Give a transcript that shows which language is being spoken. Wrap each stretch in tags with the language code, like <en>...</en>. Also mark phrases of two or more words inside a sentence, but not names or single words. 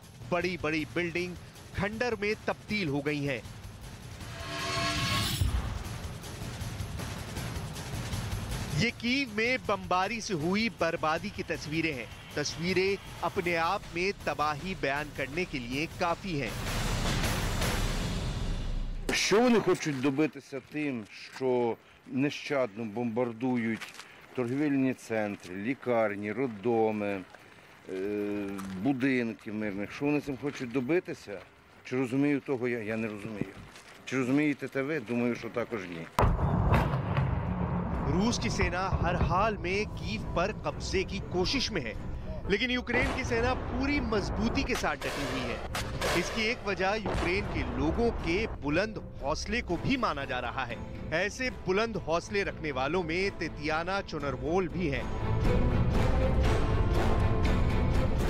<hi>बड़ी बड़ी बिल्डिंग खंडर में तब्दील हो गई हैं। ये कीव में बमबारी से हुई बर्बादी की तस्वीरें हैं। तस्वीरें अपने आप में तबाही बयान करने के लिए काफी हैं।</hi> <uk>Що вони хочуть добитися тим, що нещадно бомбардують торгівельні центри, лікарні, роддоми, будинки мирних? Що вони цим хочуть добитися? Чи розумію того я? Я не розумію. Чи розумієте те ви? Думаю, що також ні.</uk> <hi>रूस की सेना हर हाल में कीव पर कब्जे की कोशिश में है, लेकिन यूक्रेन की सेना पूरी मजबूती के साथ डटी हुई है। इसकी एक वजह यूक्रेन के लोगों के बुलंद हौसले को भी माना जा रहा है। ऐसे बुलंद हौसले रखने वालों में तेतियाना चोनरवोल भी है।</hi>